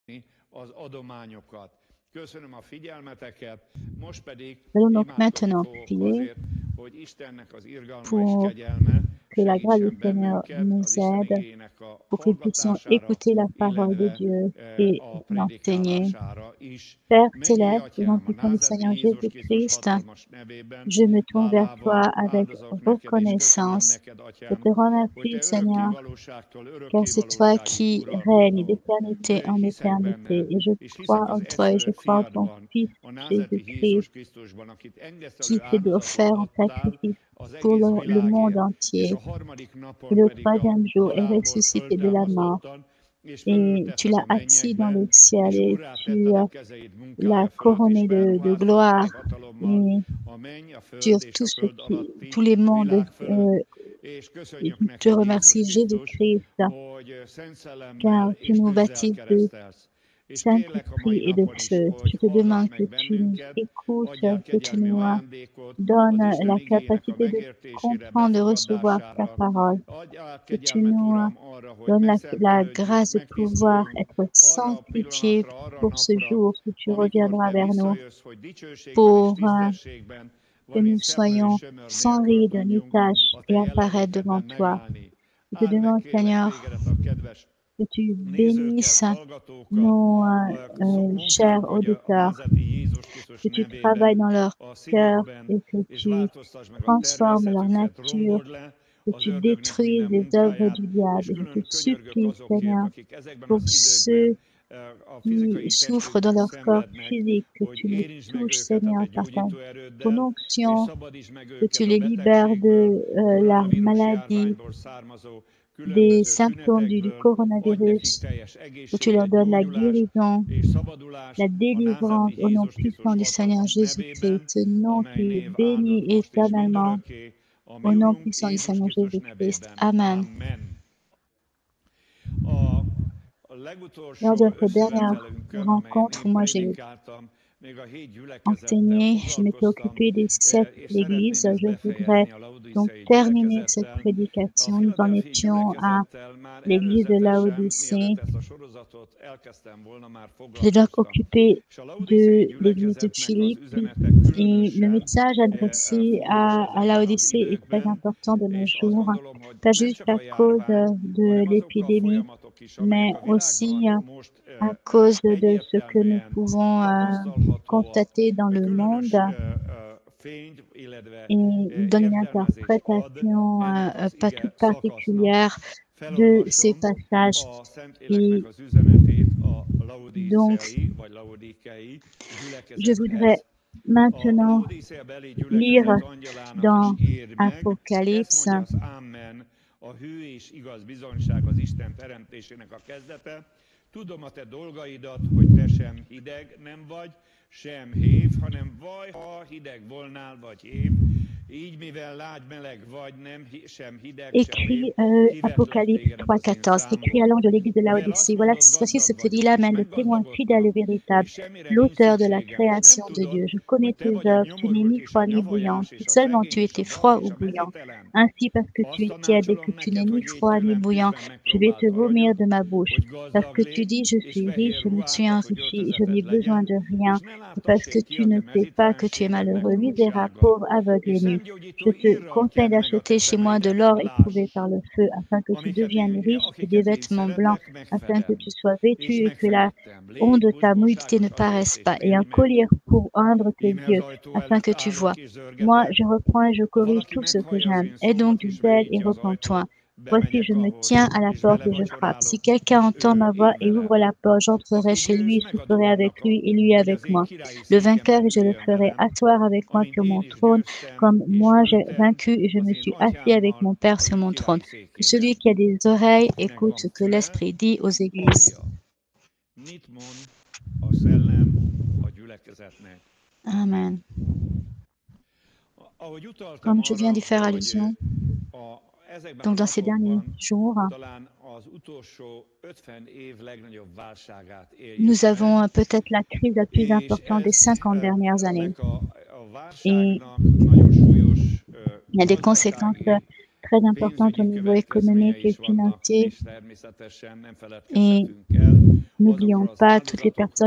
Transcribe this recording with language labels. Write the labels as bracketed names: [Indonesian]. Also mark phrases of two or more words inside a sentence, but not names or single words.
[Hungarian] az adományokat. Köszönöm a figyelmeteket, most pedig [French] Allons donc maintenant [Hungarian] imádkozni fogok [French] prier [Hungarian] azért, hogy Istennek az irgalma és [French] pour [Hungarian] kegyelme [French] que la grâce du [Hungarian] segítsen [French] Seigneur [Hungarian] bennünket [French] nous [Hungarian] az Isten [French] aide, [Hungarian] igének a [French] pour que nous puissions [Hungarian] hallgatására, [French] écouter la parole de [Hungarian] illetve [French] Dieu et [Hungarian] a [French] l'enseigner. [Hungarian] prédikálására is. [French] Père [Hungarian] Mennyi [French] céleste, au nom [Hungarian] Atyám, a [French] puissant du [Hungarian] názáreti [French] Seigneur [Hungarian] Jézus Krisztus [French] Jésus-Christ, [Hungarian] hatalmas nevében [French] je me tourne vers toi [Hungarian] hálával [French] avec [Hungarian] áldozok neked, és köszönöm [French] reconnaissance. [Hungarian] neked, [French] Je [Hungarian] Atyám, [French] te [Hungarian] hogy [French] remercie, [Hungarian] te örökké [French] Seigneur, [Hungarian] valóságtól [French] car [Hungarian] örökké [French] c'est toi [Hungarian] valóságig [French] qui règnes [Hungarian] uralkodol. [French] d'éternité en [Hungarian] Hiszek [French] éternité. [Hungarian] benned, [French] Et je [Hungarian] és [French] crois [Hungarian] hiszek [French] en [Hungarian] az [French] toi et je [Hungarian] egyszülött [French] crois en ton [Hungarian] fiadban, [French] Fils [Hungarian] a názáreti [French] Jésus-Christ, [Hungarian] Jézus Krisztusban, akit engesztelő [French] qui s'est [Hungarian] áldozatot [French] offert en [Hungarian] adtál [French] sacrifice [Hungarian] az [French] pour [Hungarian] egész [French] le monde [Hungarian] világért, és a [French] entier. [Hungarian] harmadik [French] Et [Hungarian] napon [French] le [Hungarian] pedig a [French] troisième jour est [Hungarian] halálból [French] ressuscité de la mort. [Hungarian] föltámasztottan, és [French] Et tu [Hungarian] fölültetted [French] l'as [Hungarian] a [French] assis dans [Hungarian] mennyekben, [French] le ciel [Hungarian] és [French] et [Hungarian] úrrá [French] tu [Hungarian] tetted a kezeid [French] l'as [Hungarian] munkája fölött, és [French] couronné de [Hungarian] felruháztad a te [French] gloire. [Hungarian] hatalommal [French] Et [Hungarian] a menny, a [French] sur [Hungarian] föld és a [French] tout ce [Hungarian] föld [French] tous [Hungarian] alatti [French] les mondes, [Hungarian] világ fölött, és köszönjük [French] je [Hungarian] neked, Jézus [French] remercie [Hungarian] Krisztus, [French] Jésus-Christ, [Hungarian] hogy Szent Szellemmel [French] car tu [Hungarian] és [French] nous [Hungarian] tűzzel [French] baptises de [Hungarian] keresztelsz. És kérlek a mai [French] Saint-Esprit et de [Hungarian] napon is, [French] feu. [Hungarian] hogy [French] Je te [Hungarian] hallgass [French] demande que [Hungarian] meg [French] tu nous [Hungarian] bennünket, [French] écoutes, [Hungarian] adjál [French] que tu [Hungarian] kegyelmi [French] nous [Hungarian] ajándékot az [French] donnes [Hungarian] Isten [French] la [Hungarian] igéjének a [French] capacité de [Hungarian] megértésére, [French] comprendre, de recevoir ta [Hungarian] befogadására. [French] parole. [Hungarian] Adjál [French] Que tu [Hungarian] kegyelmet, [French] nous [Hungarian] Uram, arra, hogy [French] donnes la [Hungarian] megszentelődjünk, [French] grâce de pouvoir [Hungarian] megtisztuljunk [French] être [Hungarian] arra a [French] sanctifié [Hungarian] pillanatra, arra a [French] pour ce [Hungarian] napra, [French] jour où tu [Hungarian] amikor [French] reviendras [Hungarian] te [French] vers nous, [Hungarian] visszajössz, hogy dicsőségben és [French] pour [Hungarian] tisztességben, [French] que [Hungarian] valami [French] nous [Hungarian] szemről és [French] soyons [Hungarian] sömör [French] sans [Hungarian] nélkül [French] ride ni [Hungarian] tudjunk [French] tache [Hungarian] a [French] et [Hungarian] te [French] apparaître devant [Hungarian] jelenlétedben [French] toi. [Hungarian] megállni. [French] Je te [Hungarian] Áld meg, [French] demande, [Hungarian] kérlek [French] Seigneur, [Hungarian] tégedet a kedves [French] que tu [Hungarian] nézőket, [French] bénisses [Hungarian] hallgatókat, [French] nos chers [Hungarian] munkálkodj a [French] auditeurs, [Hungarian] názáreti Jézus Krisztus [French] que tu [Hungarian] nevében [French] travailles dans leur [Hungarian] a [French] cœur [Hungarian] szívükben, [French] et que [Hungarian] és [French] tu [Hungarian] változtasd meg a [French] transformes leur [Hungarian] természetüket, [French] nature, [Hungarian] rombold le [French] que [Hungarian] az [French] tu [Hungarian] ördögnek [French] détruises [Hungarian] minden [French] les œuvres [Hungarian] munkáját, [French] du [Hungarian] és [French] diable. Je te [Hungarian] külön könyörgök [French] supplie, [Hungarian] azokért, [French] Seigneur, [Hungarian] akik ezekben [French] pour [Hungarian] az időkben [French] ceux [Hungarian] a [French] qui [Hungarian] fizikai [French] souffrent dans [Hungarian] testükben [French] leur corps [Hungarian] szenvednek, [French] physique, que [Hungarian] hogy [French] tu les [Hungarian] érintsd meg [French] touches, [Hungarian] őket a te [French] Seigneur, par [Hungarian] gyógyító [French] ton [Hungarian] erőddel, és [French] onction, [Hungarian] szabadítsd meg [French] que tu [Hungarian] őket a [French] les libères [Hungarian] betegségből, [French] de la [Hungarian] koronavírus [French] maladie, [Hungarian] járványból származó [French] des [Hungarian] különböző [French] symptômes du [Hungarian] tünetekből, adj nekik [French] coronavirus, [Hungarian] teljes [French] que tu leur [Hungarian] egészséget, [French] donnes la [Hungarian] gyógyulást [French] guérison, [Hungarian] és szabadulást [French] la [Hungarian] a [French] délivrance [Hungarian] názáreti [French] au nom [Hungarian] Jézus Krisztus [French] puissant du Seigneur [Hungarian] hatalmas [French] Jésus-Christ, [Hungarian] nevében, [French] ce nom [Hungarian] amely [French] qui est [Hungarian] név [French] béni [Hungarian] áldott most és [French] éternellement, [Hungarian] mindörökké, a mi [French] au nom [Hungarian] Urunk [French] puissant du [Hungarian] Jézus [French] Seigneur [Hungarian] Krisztus [French] Jésus-Christ. [Hungarian] nevében. [French] Amen. [Hungarian] Amen. A [French] Lors de [Hungarian] legutolsó [French] notre dernière [Hungarian] összejövetelünkön, amelyen [French] rencontre, [Hungarian] én [French] moi j'ai [Hungarian] prédikáltam, még a 7 gyülekezettel [French] enseigné, je m'étais [Hungarian] foglalkoztam, [French] occupé des 7 [Hungarian] és [French] églises. [Hungarian] szeretném ezt [French] Je voudrais [Hungarian] befejezni a [French] donc [Hungarian] laodiceai [French] terminer cette [Hungarian] gyülekezettel. A [French] prédication. Nous en [Hungarian] Philadelphia [French] étions à [Hungarian] gyülekezettel már [French] l'église de [Hungarian] előzetesen, [French] Laodicée. [Hungarian] mielőtt ezt a sorozatot elkezdtem volna, már [French] J'étais donc [Hungarian] foglalkoztam. [French] occupé [Hungarian] És a laodiceai [French] de l'église de [Hungarian] gyülekezetnek az [French] Philippe [Hungarian] üzenete [French] et le [Hungarian] különösen [French] message adressé [Hungarian] fontos [French] à [Hungarian] ezekben az [French] Laodicée est très [Hungarian] időkben, [French] important de nos [Hungarian] és azt [French] jours, [Hungarian] gondolom, hogy [French] pas [Hungarian] nem [French] juste [Hungarian] csak [French] à [Hungarian] a [French] cause [Hungarian] járvány, [French] de [Hungarian] hanem azok a [French] l'épidémie, [Hungarian] folyamatok is, amelyek [French] mais [Hungarian] a [French] aussi [Hungarian] világban most [French] à cause de ce que nous [Hungarian] egyértelműen [French] pouvons [Hungarian] tapasztalhatóak, [French] constater dans le [Hungarian] különös [French] monde [Hungarian] fényt, illetve [French] et nous donne une [Hungarian] értelmezést ad [French] interprétation [Hungarian] ennek az [French] pas [Hungarian] ige [French] toute [Hungarian] szakasznak. [French] particulière de ces [Hungarian] Felolvasom [French] passages. [Hungarian] a Szentléleknek [French] Et [Hungarian] az üzenetét a [French] donc, [Hungarian] laodiceai vagy laodikei [French] je voudrais [Hungarian] gyülekezethez. A [French] maintenant [Hungarian] Laodicea beli [French] lire [Hungarian] gyülekezet angyalának is [French] dans [Hungarian] írj meg, ezt [French] Apocalypse. [Hungarian] mondja az Amen, a hű és igaz bizonyság az Isten teremtésének a kezdete. Tudom a te dolgaidat, hogy te sem hideg nem vagy, sem hév, hanem vaj, ha hideg volnál, vagy hév. Így, mivel lágy meleg vagy, nem sem hideg, sem hév, [French] Écrit [Hungarian] kivetlek [French] Apocalypse [Hungarian] tégedet az én [French] 3.14, écrit à [Hungarian] számból. [French] l'ange de l'église de [Hungarian] Mivel [French] Laodicée. [Hungarian] azt [French] Voilà, [Hungarian] mondod, [French] voici ce [Hungarian] gazdag [French] que dit [Hungarian] vagyok, és [French] l'Amen, le témoin fidèle et [Hungarian] meggazdagodtam, [French] véritable, [Hungarian] és semmire nincs [French] l'auteur de la [Hungarian] szükségem, és nem [French] création de [Hungarian] tudod, [French] Dieu. Je connais [Hungarian] hogy te [French] tes [Hungarian] vagy a [French] œuvres, tu n'es [Hungarian] nyomorult [French] ni [Hungarian] és a [French] froid ni bouillant. [Hungarian] nyavajás [French] Si [Hungarian] és a [French] seulement [Hungarian] szegény [French] tu [Hungarian] és a [French] étais [Hungarian] vak [French] froid [Hungarian] és [French] ou [Hungarian] a [French] bouillant. [Hungarian] mezítelen. [French] Ainsi, parce que tu [Hungarian] Azt [French] es tiède et que [Hungarian] tanácsolom [French] tu n'es [Hungarian] neked, [French] ni [Hungarian] hogy égy [French] froid ni [Hungarian] tőlem [French] bouillant, [Hungarian] ízben [French] je vais te [Hungarian] megpróbált [French] vomir [Hungarian] aranyat, [French] de ma bouche. [Hungarian] hogy [French] Parce [Hungarian] gazdag [French] que tu [Hungarian] légy, [French] dis, je [Hungarian] és [French] suis riche, [Hungarian] fehér [French] je me suis [Hungarian] ruhákat, hogy [French] enrichi, je n'ai [Hungarian] öltözeted [French] besoin [Hungarian] legyen, [French] de rien. [Hungarian] és ne [French] Parce que [Hungarian] láttassék ki [French] tu [Hungarian] a [French] ne [Hungarian] te [French] sais pas que tu es [Hungarian] mezítlenségednek [French] malheureux, misérable, [Hungarian] tanúsága. [French] pauvre, aveugle [Hungarian] És [French] et nu. [Hungarian] szemgyógyító [French] Je te [Hungarian] írral [French] conseille [Hungarian] kend meg a te [French] d'acheter chez moi de [Hungarian] szemeidet, [French] l'or [Hungarian] hogy [French] éprouvé [Hungarian] láss, [French] par le feu, afin que tu deviennes riche, et des [Hungarian] akiket én [French] vêtements blancs, [Hungarian] szeretek, [French] afin que [Hungarian] megfedem. [French] tu sois [Hungarian] És [French] vêtu et que la [Hungarian] megfedettem. [French] honte [Hungarian] Légy [French] de ta nudité ne [Hungarian] buzgóságos azért, [French] paraisse [Hungarian] és [French] pas, et un [Hungarian] térj meg. [French] collier pour peindre tes [Hungarian] Íme az [French] yeux, [Hungarian] ajtó [French] afin [Hungarian] előtt [French] que tu vois. [Hungarian] állok és [French] Moi, [Hungarian] zörgetek. [French] je reprends et je [Hungarian] Ha [French] corrige [Hungarian] valaki [French] tout ce que [Hungarian] meghallja az [French] j'aime. [Hungarian] én [French] Aie donc [Hungarian] szavamat [French] du [Hungarian] és [French] zèle et [Hungarian] megnyitja az [French] repens-toi. [Hungarian] ajtót, [French] Voici, je [Hungarian] bemegyek [French] me [Hungarian] ahhoz, [French] tiens à la [Hungarian] és [French] porte [Hungarian] vele [French] et je frappe. Si [Hungarian] vacsorálok, [French] quelqu'un [Hungarian] és [French] entend ma [Hungarian] ő [French] voix [Hungarian] én [French] et ouvre [Hungarian] velem. [French] la porte, j'entrerai [Hungarian] Aki [French] chez lui [Hungarian] győz, [French] et soufflerai [Hungarian] megadom [French] avec [Hungarian] annak, [French] lui et lui [Hungarian] hogy [French] avec [Hungarian] az én [French] moi. [Hungarian] királyi [French] Le vainqueur, [Hungarian] székemben [French] et je le [Hungarian] üljön [French] ferai [Hungarian] velem, [French] asseoir avec moi [Hungarian] amint [French] sur [Hungarian] én [French] mon [Hungarian] is [French] trône, [Hungarian] győztem, [French] comme [Hungarian] és [French] moi j'ai [Hungarian] ültem [French] vaincu et je [Hungarian] az [French] me [Hungarian] én [French] suis assis avec [Hungarian] atyámmal [French] mon Père [Hungarian] az [French] sur [Hungarian] ő [French] mon trône. [Hungarian] királyi [French] Que celui [Hungarian] székében. [French] qui a des oreilles [Hungarian] Kinek [French] écoute ce [Hungarian] van [French] que [Hungarian] füle, [French] l'Esprit dit aux églises. [Hungarian] hallja. Mit mond a szellem a gyülekezetnek? Amen. Ahogy utaltam [French] Comme je viens [Hungarian] arra, [French] d'y faire [Hungarian] hogy [French] allusion, [Hungarian] ezekben [French] donc [Hungarian] a [French] dans ces derniers [Hungarian] napokban [French] jours, [Hungarian] talán az utolsó 50 év legnagyobb válságát éljük [French] nous avons [Hungarian] meg, [French] peut-être la crise la plus [Hungarian] és [French] importante des 50 dernières années. [Hungarian] ennek a [French] Et [Hungarian] válságnak nagyon súlyos [French] il y a des conséquences [Hungarian] gazdasági [French] très importantes au niveau économique et financier. [Hungarian] Természetesen nem [French] Et [Hungarian] feledkezhetünk el [French] n'oublions [Hungarian] azokról az [French] pas toutes les personnes